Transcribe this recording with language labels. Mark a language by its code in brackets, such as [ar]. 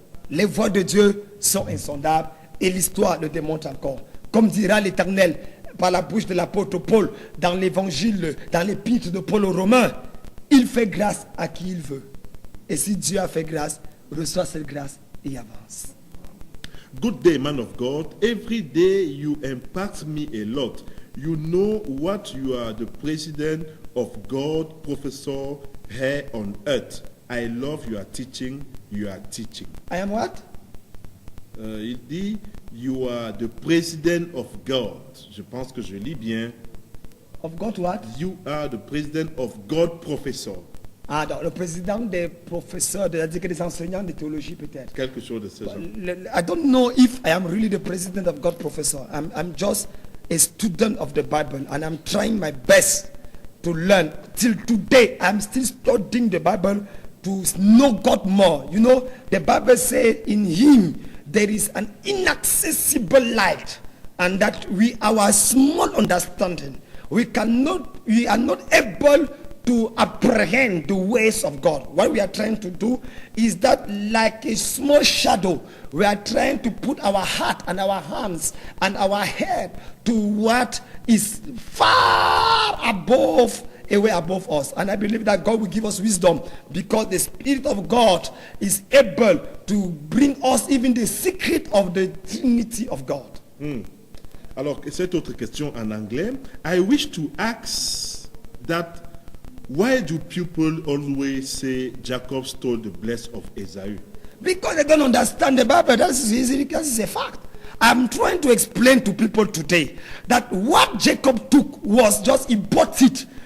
[fr] Les voies de Dieu sont insondables et l'histoire le démontre encore. Comme dira l'Éternel par la bouche de l'apôtre Paul dans l'évangile, dans l'épître de Paul aux Romains, il fait grâce à qui il veut. Et si Dieu a fait grâce, reçoit cette grâce et avance. [en] Good day, man of God. Every day you impact me a lot. You know what you are, the president of God, professor here on earth. I love your teaching. You are teaching. I am what? [fr] Il dit, [en] you are the president of God. [fr] Je pense que je lis bien. [en] Of God what? You are the president of God, professor. [fr] Ah, donc le président des professeurs, des enseignants de théologie peut-être. Quelque chose de ce genre. [en] I don't know if I am really the president of God professor. I'm just a student of the Bible and I'm trying my best to learn. Till today, I'm still studying the Bible to know God more. You know, the Bible says in Him there is an inaccessible light, and that our small understanding, we are not able to apprehend the ways of God. What we are trying to do is that, like a small shadow, we are trying to put our heart and our hands and our head to what is far above, away above us. And I believe that God will give us wisdom, because the Spirit of God is able to bring us even the secret of the Trinity of God. [fr] Alors, cette autre question en anglais. [en] I wish to ask that, why do people always say Jacob stole the blessing of Esau? Because they don't understand the Bible. That is a fact. I'm trying to explain to people today that what Jacob took was just, he bought it.